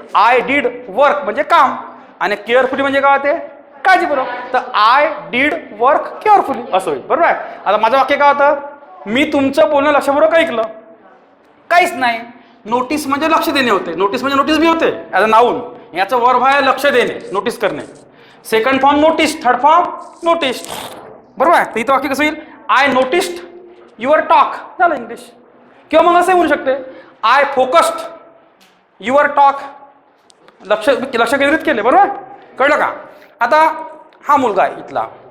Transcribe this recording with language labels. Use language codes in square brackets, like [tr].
[en] I did work [mr] म्हणजे काम, आणि केअरफुली म्हणजे काय होते? काळजीपूर्वक. तर [en] I did work carefully [mr] असं होईल. बरोबर आहे? आता माझं वाक्य काय होतं? मी तुमचं बोलणं लक्षपूर्वक ऐकलं. काहीच नाही. नोटीस म्हणजे लक्ष देणे होते. नोटीस म्हणजे नोटीस बी होते [en] As a noun. [mr] याचं वर्ब आहे लक्ष देणे, नोटीस करणे. [en] Second form notice, third form noticed. [mr] बरोबर आहे? तर इथं वाक्य कसं येईल? [en] I noticed your talk. [mr] झालं इंग्लिश. किंवा मग असंही म्हणू शकते [en] I focused your talk. [mr] लक्ष केंद्रित केले. बरोबर? कळलं का? आता हा मुलगा आहे इथला.